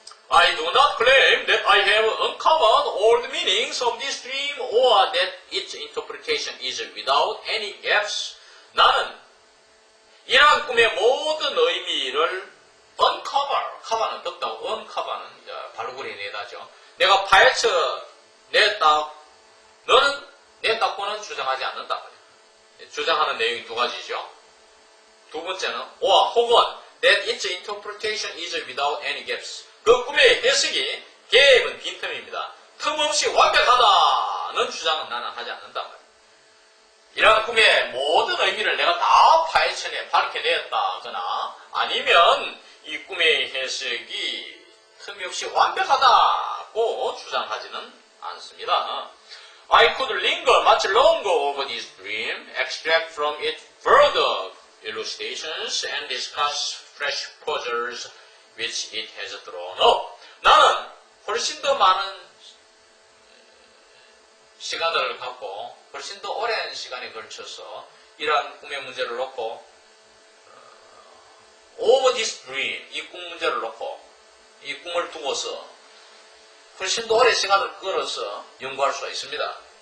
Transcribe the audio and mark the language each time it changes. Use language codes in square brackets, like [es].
[en] I do not claim that I have uncovered all the meanings of this dream or that its interpretation is without any gaps. [ko] 나는 이러한 꿈의 모든 의미를 cover는 덮다고, uncover는 발굴해 내다죠. 내가 파헤쳐 냈다. 너는 냈다고는 주장하지 않는다. 주장하는 내용이 두 가지죠. 두 번째는 혹은 [en] that its interpretation is without any gaps. [ko] 그 꿈의 해석이 갭은 빈틈입니다. 틈 없이 완벽하다는 주장은 나는 하지 않는다 말이야. 이러한 꿈의 모든 의미를 내가 다 파헤쳐내 밝혀냈다거나 아니면 이 꿈의 해석이 틈이 없이 완벽하다고 주장하지는 않습니다. [en] I could linger much longer over this dream, extract from it further elucidations and discuss fresh puzzles which it has thrown up. [ko] 나는 훨씬 더 많은 시간을 갖고 훨씬 더 오랜 시간에 걸쳐서 이러한 꿈의 문제를 놓고 [en] over this dream, [ko] 이 꿈 문제를 놓고 이 꿈을 두고서 훨씬 더 오랜 시간을 끌어서 연구할 수가 있습니다.